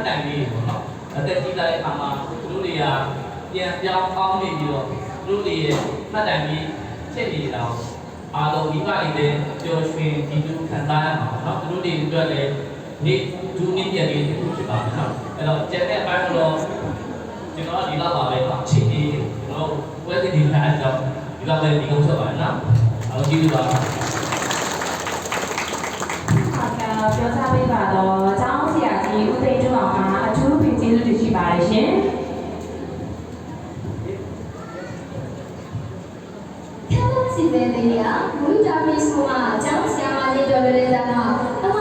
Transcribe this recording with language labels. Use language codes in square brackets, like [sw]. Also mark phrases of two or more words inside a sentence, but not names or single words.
[my] တိုင်လေးပေါ့နော်အသက်ကြီးလာတဲ့အခါမှာသူတို့တွေကပြန်ပြောင်းပေါင်းနေပြီးတော့သူတို့တွေရဲ့ဖတ်တိုင်လေးဖြစ်နေတော့အားလုံးဒီကလေးလည်းပျော်ရွှင်ဒီလိုခံစားရမှာနော်သူတို့တွေအတွက်လည်းနေ့ဒူးနေ့ပြန်လေးတစ်ခုဖြစ်ပါမယ်နော်အဲ့တော့ကျန်တဲ့အပိုင်းတော့ကျွန်တော်ဒီလောက်ပါပဲနော်ချိန်ကြီးကျွန်တော်ဝက်ဒီဒီထားအောင်ဒီလောက်ပဲဒီကုန်းချက်ပါနော်အားလုံးကျေးဇူးပါ ပြောစားပေးပါတော့အကြောင်းဆရာကြီးဦးသိန်းကျွန်းအောင်ကအထူးပင်ကျေးဇူးတင်ရှိပါတယ်ရှင်။ [zh] 看到现在的呀，我家里是嘛，江西嘛，你叫的人家嘛，